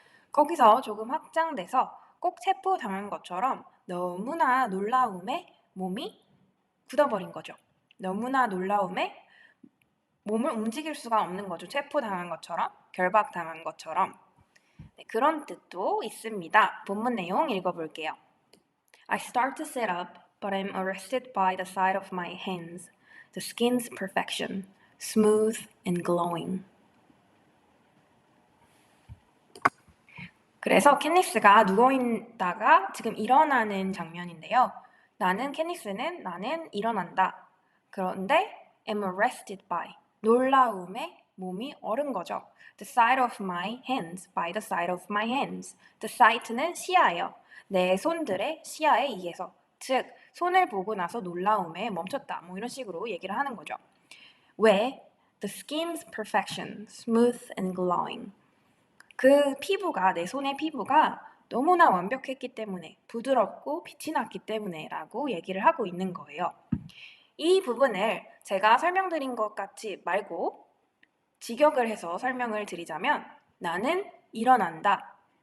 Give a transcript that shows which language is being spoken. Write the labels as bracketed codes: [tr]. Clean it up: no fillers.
[ko] 거기서 조금 확장돼서 꼭 체포당한 것처럼 너무나 놀라움에 몸이 굳어버린 거죠. 너무나 놀라움에 몸을 움직일 수가 없는 거죠. 체포당한 것처럼, 결박당한 것처럼. 네, 그런 뜻도 있습니다. 본문 내용 읽어볼게요. [en] I start to sit up, but I'm arrested by the sight of my hands. The skin's perfection, smooth and glowing. [ko] 그래서 캣니스가 누워있다가 지금 일어나는 장면인데요. 나는 일어난다. 그런데 [en] am arrested by. [ko] 놀라움에 몸이 얼은 거죠. [en] The sight of my hands, by the sight of my hands. [ko] The sight는 시야예요. 내 손들의 시야에 의해서. 즉, 손을 보고 나서 놀라움에 멈췄다. 뭐 이런 식으로 얘기를 하는 거죠. 왜? [en] The skin's perfection, smooth and glowing. [ko] 그 피부가, 내 손의 피부가 너무나 완벽했기 때문에, 부드럽고 빛이 났기 때문에 라고 얘기를 하고 있는 거예요. 이 부분을 제가 설명드린 것 같이 말고 직역을 해서 설명을 드리자면 나는 일어난다.